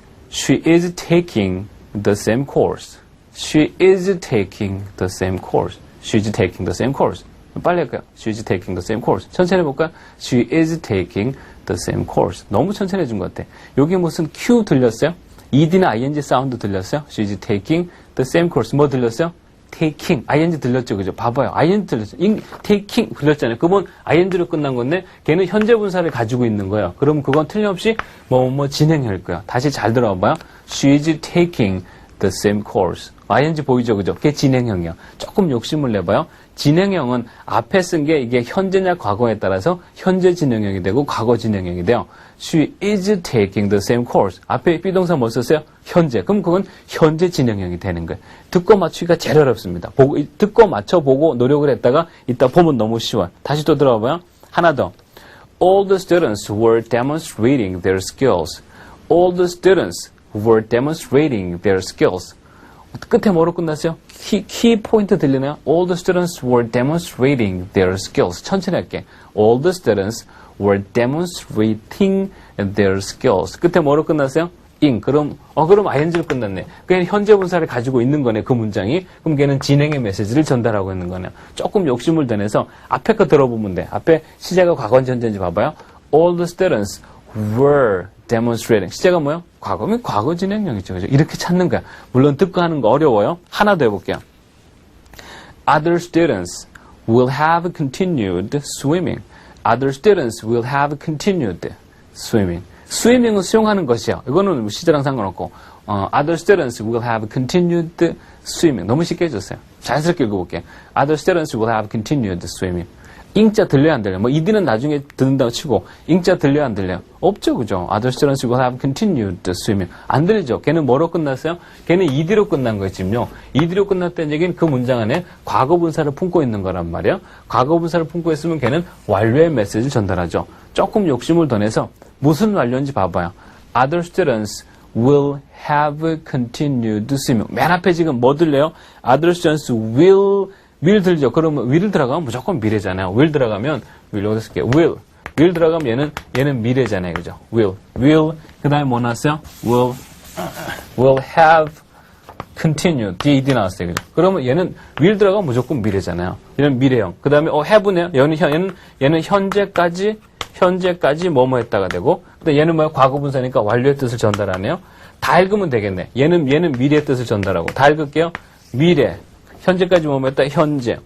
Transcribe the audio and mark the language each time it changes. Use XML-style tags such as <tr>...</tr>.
<en>She is taking the same course. She is taking the same course. She is taking the same course.</en> <ko>빨리 할까요?</ko> <en>She is taking the same course.</en> <ko>천천히 해볼까요?</ko> <en>She is taking the same course.</en> <ko>너무 천천히 해준 것 같아. 여기 무슨 Q 들렸어요? ED나 ING 사운드 들렸어요?</ko> <en>She is taking the same course.</en> <ko>뭐 들렸어요? taking. ING 들렸죠, 그죠? 봐봐요. ING 들렸죠. taking 들렸잖아요. 그건 ING로 끝난 건데, 걔는 현재 분사를 가지고 있는 거예요. 그럼 그건 틀림없이 진행할 거야. 다시 잘 들어봐요.</ko> <en>She is taking the same course.</en> <ko>ING 보이죠, 그죠? 그게 진행형이야. 조금 욕심을 내봐요. 진행형은 앞에 쓴 게 이게 현재냐 과거에 따라서 현재 진행형이 되고 과거 진행형이 돼요.</ko> <en>She is taking the same course.</en> <ko>앞에 비동사 뭐 썼어요? 현재. 그럼 그건 현재 진행형이 되는 거예요. 듣고 맞추기가 제일 어렵습니다. 듣고 맞춰보고 노력을 했다가 이따 보면 너무 쉬워요. 다시 또 들어봐요. 하나 더.</ko> <en>All the students were demonstrating their skills. All the students were demonstrating their skills.</en> <ko>끝에 뭐로 끝났어요? 키 포인트 들리나요?</ko> <en>All the students were demonstrating their skills.</en> <ko>천천히 할게.</ko> <en>All the students were demonstrating their skills.</en> <ko>끝에 뭐로 끝났어요? ing. 그럼 ING로 끝났네. 그냥 현재 분사를 가지고 있는 거네, 그 문장이. 그럼 걔는 진행의 메시지를 전달하고 있는 거네요. 조금 욕심을 더 내서 앞에 거 들어보면 돼. 앞에 시제가 과거인지 현재인지 봐봐요.</ko> <en>All the students were demonstrating.</en> <ko>시제가 뭐예요? 과거면 과거 진행형이죠. 그죠? 이렇게 찾는 거야. 물론 듣고 하는 거 어려워요. 하나 더 해볼게요.</ko> <en>Other students will have continued swimming. Other students will have continued swimming.</en> <ko>스위밍은 수영하는 것이요. 이거는 시제랑 상관없고</ko> <en>Other students will have continued swimming.</en> <ko>너무 쉽게 해줬어요. 자연스럽게 읽어볼게요.</ko> <en>Other students will have continued swimming.</en> <ko>잉자 들려요, 안 들려요? ED는 나중에 듣는다고 치고 잉자 들려요, 안 들려요? 없죠, 그죠?</ko> <en>Other students will have continued swimming.</en> <ko>안 들리죠? 걔는 뭐로 끝났어요? 걔는 ED로 끝난 거예요, 지금요. ED로 끝났다는 얘기는 그 문장 안에 과거 분사를 품고 있는 거란 말이에요. 과거 분사를 품고 있으면 걔는 완료의 메시지를 전달하죠. 조금 욕심을 더 내서 무슨 완료인지 봐봐요.</ko> <en>Other students will have continued swimming.</en> <ko>맨 앞에 지금 뭐 들려요?</ko> <en>Other students will</en> <ko>들죠. 그러면 will 들어가면 무조건 미래잖아요. will 들어가면 will 어디서 쓸게요? will 들어가면 얘는 미래잖아요. 그죠? will 그 다음에 뭐 나왔어요?</ko> <en>will have continued ed</en> <ko>나왔어요. 그죠? 그러면 얘는 will 들어가면 무조건 미래잖아요. 얘는 미래형. 그 다음에 have네요. 얘는 현재까지 뭐뭐 했다가 되고, 근데 얘는 뭐야? 과거 분사니까 완료의 뜻을 전달하네요. 다 읽으면 되겠네. 얘는 미래의 뜻을 전달하고. 다 읽을게요. 미래. 현재까지 뭐뭐 했다? 현재.</ko>